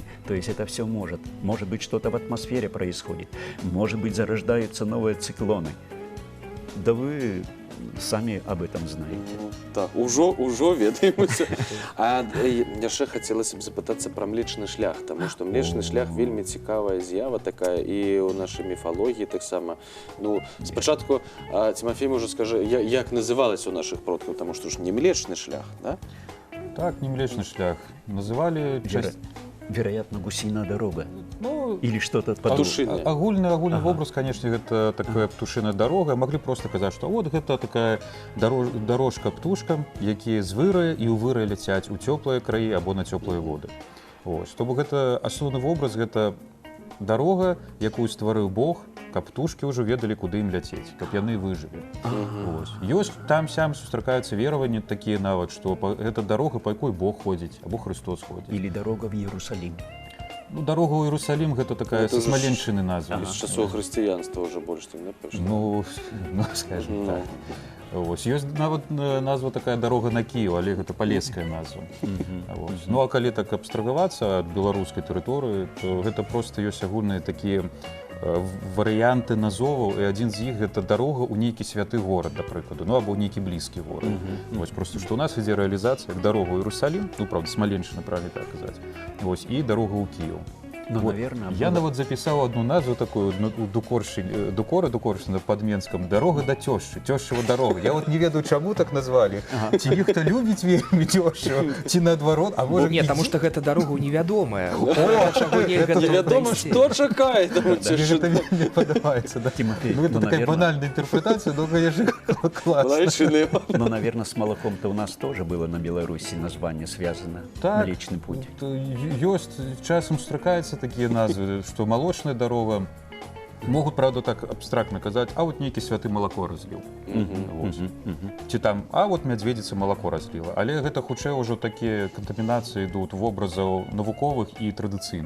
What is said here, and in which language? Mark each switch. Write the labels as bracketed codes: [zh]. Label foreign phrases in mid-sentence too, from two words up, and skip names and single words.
[ru] То есть это все может. Может быть, что-то в атмосфере происходит. Может быть, зарождаются новые циклоны. Да вы самі об этом знаете. [be] Так, ужо ведаемся. А яшчэ хацелася б запытацца пра млечны шлях, таму што млечны шлях вельмі цікавая з'ява такая і ў нашай міфалогіі таксама. Ну, спачатку, Тимофей, можа скажы, як называлася у нашых продкаў, таму што ж не млечны шлях, да? Так, не млечный шлях. [ru] Называли Вероятно, гусиная дорога. Ну, или что-то подобное. Агульный образ, конечно, это такая птушиная дорога. Могли просто сказать, что вот это такая дорожка [be] птушкам, якія з вырая і ў вырая ляцяць у цёплыя краі або на цёплыя воды. Ось. То бок гэта асноўны вобраз, гэта дарога, якую стварыў Бог, каб птушкі ўжо ведалі, куды ім ляцець, каб яны выжылі. Ёсць там-сям сустракаюцца вераванні такія нават, што гэта дарога, па якой Бог ходзіць, або Христос ходзіць. [ru] Или дорога в Иерусалим. [be] Ну, дорога ў Иерусалим гэта такая са смаленчыны назва. З часоў хрысціянства ўжо больш не піша. [ru] Ну, скажем так. Ось. [be] Ёсць нават назва такая дарога на Кіев, але гэта палеская назва. Ну, а калі так абстрагавацца ад беларускай тэрыторыі, то гэта проста ёсць агульныя такія варыянты назоваў, і адзін з іх гэта дарога ў нейкі святы горад, да прыкладу, ну або нейкі блізкі горад. Вось проста што ў нас ідзе рэалізацыя як дарога ў Іерусалім, ну правда, Смаленчына, правильно так казаць. Вось і дарога ў Кіеў. [ru] Ну, вот. наверное, [be] Я нават запісаў одну назву такую Дукоршина под Менском. Дорога до тёшчы, тёшчава дорога. Я вот не ведаю, чаму так назвали. Ці нехта любіць вельмі тёшчу, ці наадварот, а можа не, таму што гэта дарога невядомая. Невядома, што чакае. Гэта вельмі падабаецца, да? [ru] Тимофей, Ну, это такая банальная интерпретация, но, конечно, классно. Но, наверное, с молоком-то у нас тоже было на Беларуси название связано. Так, Млечный путь. [be] Ёсць, часам сустракаюцца такія назвы, што малочная дарога. Могуць, правда, так абстрактна казаць, а вот нейкі святы малако разліў. Ці там, а вот мядзведзіца малако разліла. Але гэта хутчэй ўжо такія кантамінацыі ідуць вобразаў навуковых і традыцыйных.